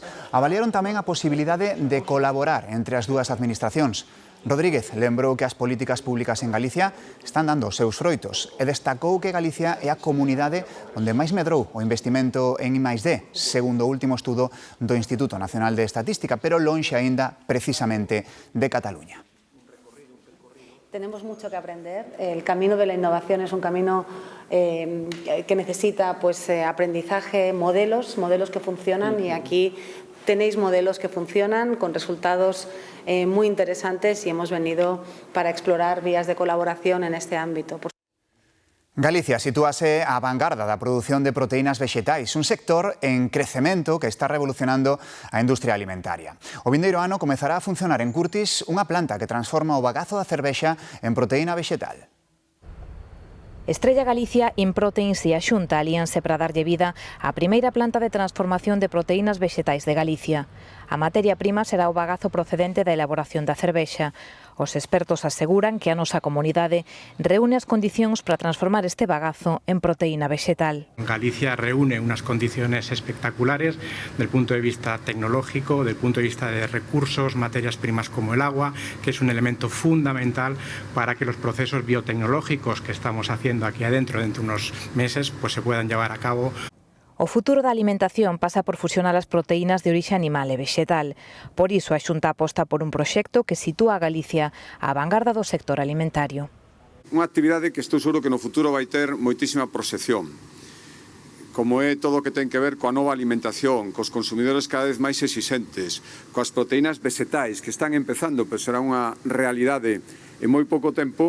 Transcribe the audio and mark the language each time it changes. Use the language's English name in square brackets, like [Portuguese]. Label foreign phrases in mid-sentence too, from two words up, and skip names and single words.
[Galician] Avaliaron tamén a posibilidade de colaborar entre as dúas administracións. Rodríguez lembrou que as políticas públicas en Galicia están dando os seus froitos e destacou que Galicia é a comunidade onde máis medrou o investimento en I+D, segundo o último estudo do Instituto Nacional de Estatística, pero lonxe aínda precisamente de Cataluña. [Spanish] Tenemos mucho que aprender. El camino de la innovación es un camino que necesita aprendizaje, modelos que funcionan, y aquí tenéis modelos que funcionan con resultados muy interesantes y hemos venido para explorar vías de colaboración en este ámbito. [Galician] Galicia sitúase á vanguarda da produción de proteínas vexetais, un sector en crecemento que está revolucionando a industria alimentaria. O vindeiro ano comezará a funcionar en Curtis unha planta que transforma o bagazo da cervexa en proteína vexetal. Estrella Galicia e Improteins e a Xunta alíanse para darlle vida á primeira planta de transformación de proteínas vexetais de Galicia. A materia prima será o bagazo procedente da elaboración da cervexa. Os expertos aseguran que a nosa comunidade reúne as condicións para transformar este bagazo en proteína vexetal. [Spanish] Galicia reúne unas condiciones espectaculares del punto de vista tecnológico, del punto de vista de recursos, materias primas como el agua, que es un elemento fundamental para que los procesos biotecnológicos que estamos haciendo aquí adentro dentro de unos meses se puedan llevar a cabo. [Galician] O futuro da alimentación pasa por fusionar as proteínas de orixe animal e vexetal. Por iso a Xunta aposta por un proxecto que sitúa a Galicia á vanguarda do sector alimentario. Unha actividade que estou seguro que no futuro vai ter moitísima proxección, como é todo o que ten que ver coa nova alimentación, cos consumidores cada vez máis exixentes, coas proteínas vexetais que están empezando, pero será unha realidade en moi pouco tempo.